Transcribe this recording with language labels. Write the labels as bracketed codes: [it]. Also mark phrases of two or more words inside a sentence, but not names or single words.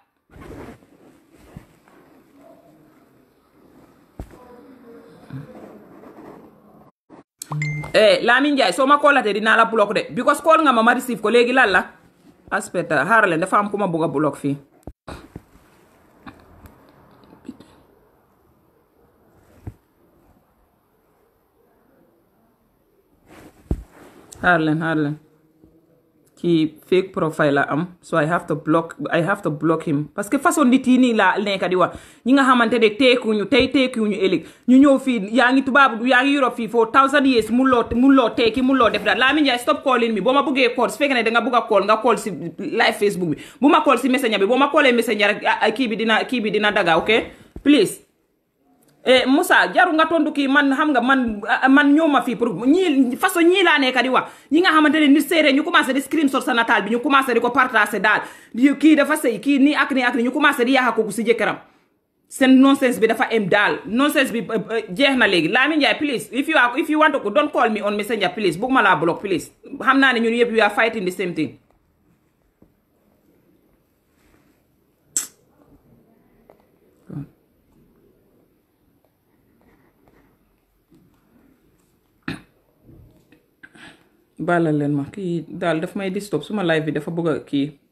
[wo] Lamin Njaay soo ma koolate dinaa la block de because call nga ma receive ko léegi lan la aspecta xaarale dafa am ku ma bugg a block fii xaaralen kii [en] fake profile [wo] la am [en] so I have to block him [fr] parce que [wo] façon nit yi nii la nekk di wax ñi nga xamante ne teekuñu ëllëg ñu ñëw fii yaa ngi tubaab yaa ngi Europe fii [en] for 1000 years [wo] mun loo teeki mun loo def daal Lamin Njaay [en] stop calling [wo] mi boo ma buggee call su fekkee ne danga bugg a call nga call si live Facebook bi bu ma call si messenger bi boo ma callee messenger rek kii bi dina daga ok please Moussa jaru nga tontu kii man xam nga man ñëw ma fii pour ñii façon ñii laa nekk di wax ñi nga xamante ne nit séeréer ñu commencé di screenshot sa nataal bi ñu commencé di ko partager daal kii dafa sëy kii nii ak nii ñu commencé di yaaxa ko si jëkkëram seen nonsense bi dafa em daal nonsense bi jeex na léegi Lamin Njaay [en] please if you want to don't call me on messenger please [wo] bëgg ma laa block please xam naa ne ñun yëpp [en] we are fighting the same thing [wo] baalal leen ma kii daal daf may disturb suma live bi dafa bëgg a kii